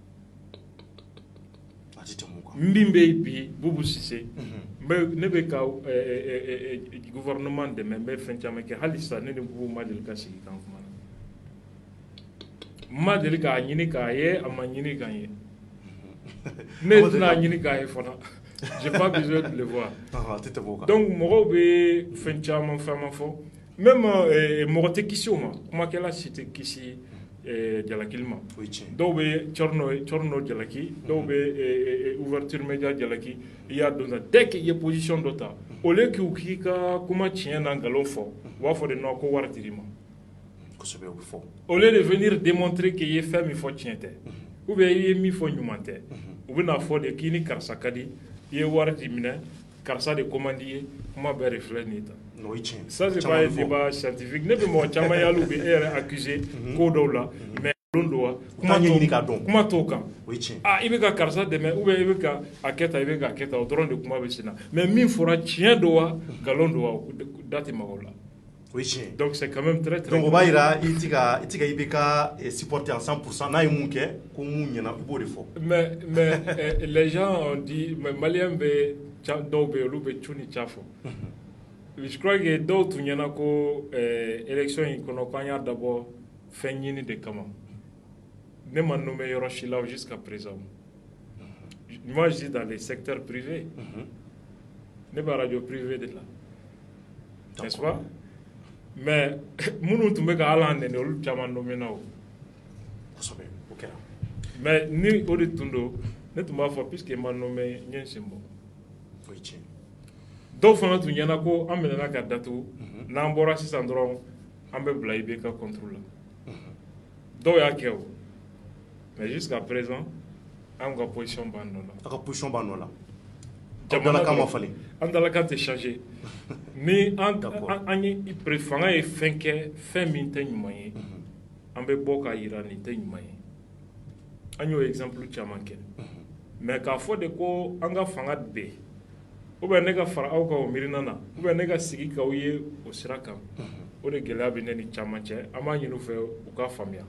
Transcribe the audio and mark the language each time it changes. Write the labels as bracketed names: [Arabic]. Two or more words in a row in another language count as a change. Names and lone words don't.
[Bambara] Min bɛ yen bi Bubu Sise ne bɛ ka gouvernement dɛmɛ n bɛ fɛn caman kɛ hali sisan ne ni Bubu ma deli ka sigi kan kuma na ma deli k'a ɲini k'a ye a ma ɲini k'an ye ne tɛna ɲini k'a ye fana [French] j'ai pas besoin de le voir [Bambara] donc mɔgɔw bɛ fɛn caman fɔ même mɔgɔ tɛ kisi o ma kumakɛla si tɛ kisi jalakili ma dɔw bɛ Corno jalaki dɔw bɛ ouverture média jalaki i y'a dɔn [French] dès que [Bambara] i ye position dɔ ta [French] au lieu [Bambara] k'i ka kuma tiɲɛ na nkalon fɔ u b'a fɔ de non ko wari dir'i ma [French] au lieu de venir démontrer que [Bambara] i ye fɛn min fɔ tiɲɛ tɛ [French] ou bien [Bambara] i ye min fɔ ɲuman tɛ u bɛna fɔ de k'i ni karisa ka di i ye wari di minɛ karisa de commande ye kuma bɛɛ de filɛ nin ta. [French] Ça c'est pas un débat scientifique [Bambara] ne bɛ mɔgɔ caman ye hali u bɛ e yɛrɛ accuser ko dɔw la mais don do wa kuma t'o kan i bɛ ka karisa dɛmɛ [French] ou bien [Bambara] i bɛ ka a kɛ tan i bɛ ka kɛ tan o dɔrɔn de kuma bɛ sen na mais min fɔra tiɲɛ do wa nkalon do wa da tɛ mɔgɔw la. [French] Donc c'est quand même très [Bambara] donc o b'a yira i tɛ ka IBK supporter à 100% n'a ye mun kɛ ko mun ɲɛna i b'o de fɔ. [French] mais les gens ont dit mais Maliens [Bambara] bɛ dɔw bɛ yen olu bɛ cu ni ca fɔ. [French] Je crois que [Bambara] dɔw tun ɲɛna ko élection in kɔnɔ k'an y'a dabɔ fɛn ɲini de kama ne ma nommé yɔrɔ si la [French] jusqu'à présent. Moi je dis dans les secteurs privés [Bambara] ne bɛ [French] radio privé [Bambara] de la [French] n'est-ce pas [Bambara] mais minnu tun bɛ ka hali an nɛni olu caman nommé na o mais ni o de tun do ne tun b'a fɔ puisque i ma nommé n ye n sen bɔ. Dɔw fana tun ɲɛna ko an minɛna ka datugu n'an bɔra sisan dɔrɔn an bɛ bila IBK contre la dɔw y'a kɛ o mais [French] jusqu'à présent [Bambara] an ka position b'an nɔ la. A ka position b'an nɔ la. Jamana ma falen. An dalakan tɛ changer ni an ye fanga ye fɛn kɛ fɛn min tɛ ɲuman ye an bɛ bɔ k'a yira nin tɛ ɲuman ye an y'o exemple caman kɛ mais k'a fɔ de ko an ka fanga bɛɛ [French] ou bien [Bambara] ne ka fara aw kan o miirina na [French] ou bien [Bambara] ne ka sigi k'aw ye o sira kan o de gɛlɛya bɛ ne ni caman cɛ an b'a ɲini u fɛ u ka faamuya.